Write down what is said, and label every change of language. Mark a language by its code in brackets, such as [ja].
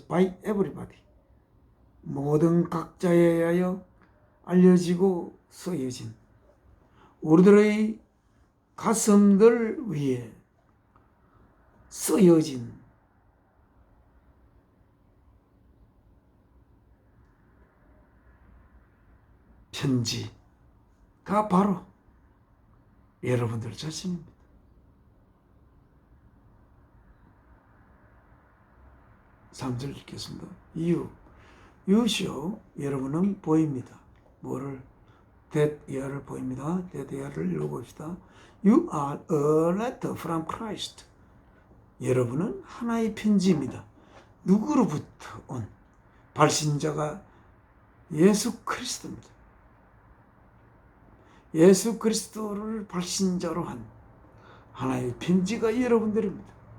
[en] by everybody, [ko] 모든 각자에 의하여 알려지고 쓰여진 우리들의 가슴들 위에 쓰여진 편지가 바로 여러분들 자신입니다. 3절 읽겠습니다. [en] You show, [ko] 여러분은 보입니다. 뭐를? [en] that year [ko] 를 보입니다. that year를 읽어봅시다. [en] You are a letter from Christ. [ko] 여러분은 하나의 편지입니다. 누구로부터 온? 발신자가 예수 그리스도입니다. 예수 그리스도를 발신자로 한 하나의 편지가 여러분들입니다.